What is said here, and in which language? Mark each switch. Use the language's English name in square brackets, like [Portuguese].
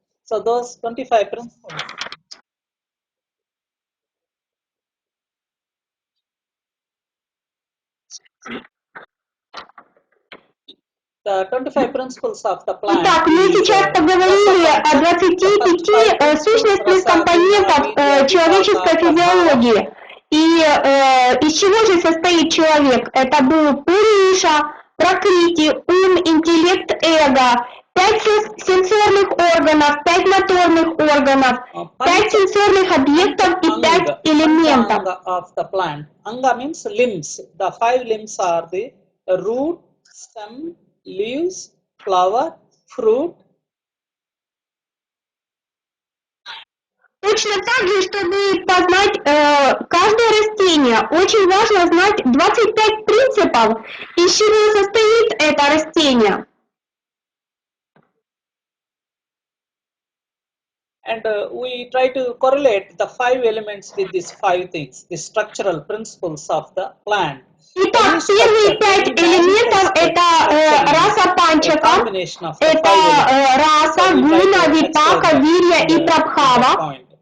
[English] So those 25 principles The 25 principles of the plant [Russian] Итак, мы [English] is [Russian] сейчас поговорили о 25 сущностных компонентах человеческой физиологии. И из чего же состоит человек? Это был Пуруша, Пракрити, ум, интеллект, эго, 5 сенсорных органов, 5 моторных органов, 5 сенсорных объектов и 5 элементов. [English] Anga of the plant. Anga means limbs. The 5 limbs are the root, stem, leaves, flower, fruit. [Russian] Точно так же, чтобы познать каждое растение, очень важно знать 25 принципов, из чего состоит это растение. [English] And we try to correlate the 5 elements with these 5 things, the structural principles of the plant. [Russian] Итак, первые 5 элементов это раса панчака, это раса, гуна, випака, вирья и прабхава.